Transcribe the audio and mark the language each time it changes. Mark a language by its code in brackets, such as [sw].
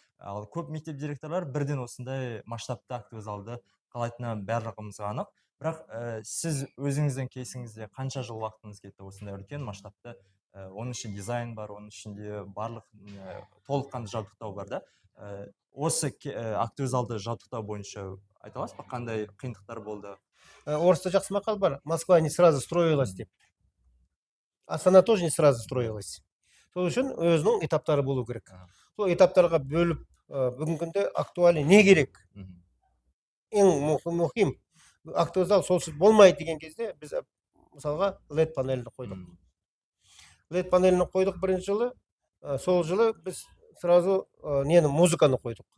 [kk] Ал көп мектеп директорлары бірден осындай масштабты актив залды қалайтыны барлығымызға анық. Бірақ сіз өзіңіздің кейсіңізде қанша жыл уақытыңыз кетті осындай үлкен масштабты? Оның ішінде дизайн бар, оның ішінде барлық толыққанды жабдықтау бар да. Осы актив залды жабдықтау бойынша айта аласыз ба, қандай қиындықтар болды? Орыста жақсы мақал бар. [ru] Москва не сразу строилась [kk] деп. [ru] Астана тоже не сразу строилась. [kk] Сол үшін өзінің этаптары болу керек. Ага. Сол этаптарға бөліп, бүгінгі күнде актуальный не керек? Мгм. Ең мұхим автовокзал солсыз болмайды деген кезде біз мысалға LED панелін қойдық. Мгм. LED панелін қойдық бірінші жылы. Сол жылы біз сразу нені музыканы қойдық.